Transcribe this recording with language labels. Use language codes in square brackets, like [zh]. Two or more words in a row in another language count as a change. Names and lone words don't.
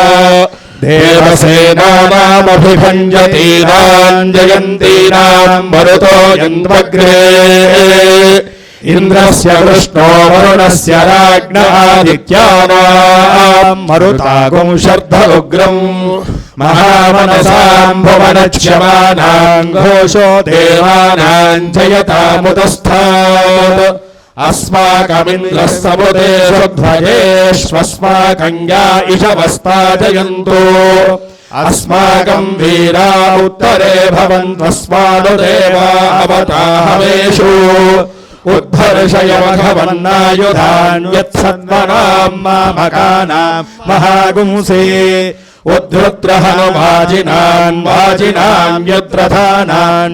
[sa] దేవసేనానామభిభంజతీనాం జయంతీనాం మరుతో యంత్వగ్రే ఇంద్రస్య కృష్ణో వరుణస్య రాజ్ఞ ఆదిత్యానాం మరుతాగం శర్ధ ఉగ్రం మహామనసాం భువనక్ష్యమానాం ఘోషో దేవానాం జయతాముతస్థాత్ अस्माकमिन्द्रः समुदेषु ध्वजेष्वस्माकं या इषवस्ताजयन्तु अस्माकं वीरा उत्तरे भवन्त्वस्मानुदेवा अवताहवेषु उद्धर्षयमघवन्नायुधान्यत्सत्त्वनां मामकानां महागुंसे उद्धृत्र हनुमाजिनान् वाजिनां यद्रथानां